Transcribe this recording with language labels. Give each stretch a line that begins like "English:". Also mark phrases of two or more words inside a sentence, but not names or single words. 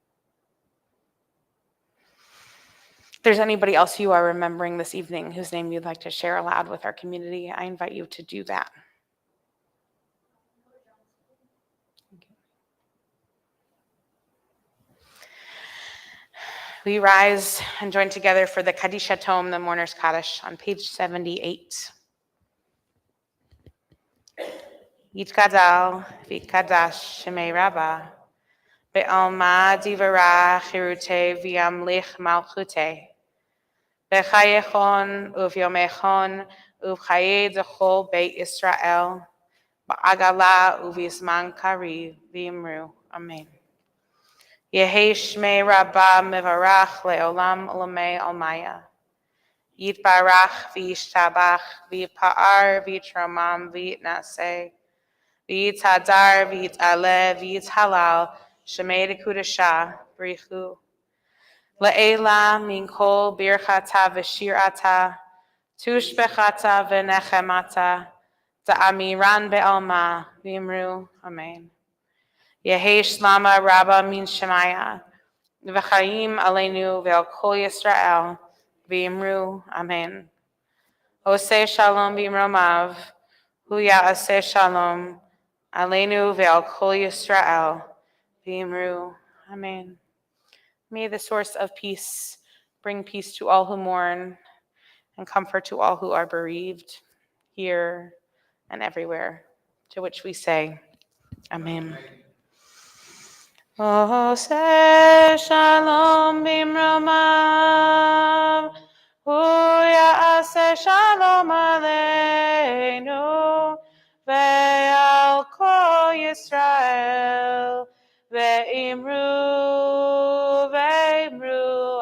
English: If there's anybody else you are remembering this evening whose name you'd like to share aloud with our community, I invite you to do that. We rise and join together for the Kaddish Tome, the Mourner's Kaddish, on page 78.
Aramaic: יתגדל ויתקדש שמה רבא בעלמא די ברא כרעותה וימליך מלכותה בחייכון וביומיכון ובחיי דכל בית ישראל בעגלא ובזמן קריב ואמרו. אמן. יהא שמה רבא מברך לעלם עלמי עלמיא. יתברך וישתבח ויתפאר ויתרומם ויתנשא ויתהדר ויתעלה ויתהלל שמה דקודשא בריך הוא. לעלא מן כל ברכתא ושירתא תשבחתא ונחמתא דאמירן בעלמא ואמרו. Amen. יהא שלמא רבא מן שמיא וחיים עלינו ועל כל ישראל ואמרו. Amen.
Hebrew: עושה שלום במרומיו הוא יעשה שלום עלינו ועל כל ישראל ואמרו. Amen.
English: May the source of peace bring peace to all who mourn and comfort to all who are bereaved, here and everywhere, to which we say, Amen.
Hebrew: עושה שלום במרומיו הוא יעשה שלום עלינו ועל כל ישראל ואמרו ואמרו.